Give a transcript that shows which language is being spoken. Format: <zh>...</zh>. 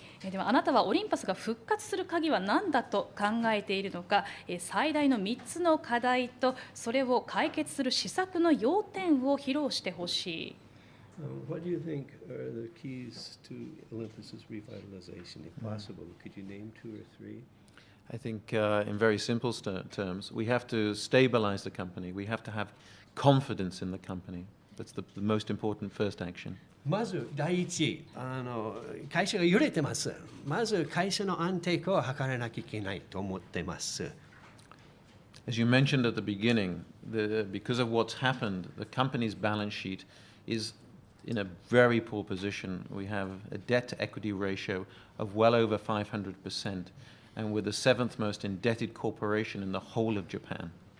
<ja>ではあなたはオリンパスが復活する鍵は何だと考えているのか、最大の3つの課題とそれを解決する施策の要点を披露してほしい。</ja> <en>What do you think are the keys to Olympus's revitalization, if possible? Could you name 2 or 3? I think, in very simple terms, we have to stabilize the company. We have to have confidence in the company. That's the most important first action.</en> <ja>まず第一、会社が揺れてます。まず会社の安定化を図らなきゃいけないと思っています。</ja> <en>As you mentioned at the beginning, because of what's happened, the company's balance sheet is in a very poor position. We have a debt-to-equity ratio of well over 500%, and we're the 7th most indebted corporation in the whole of Japan.</en>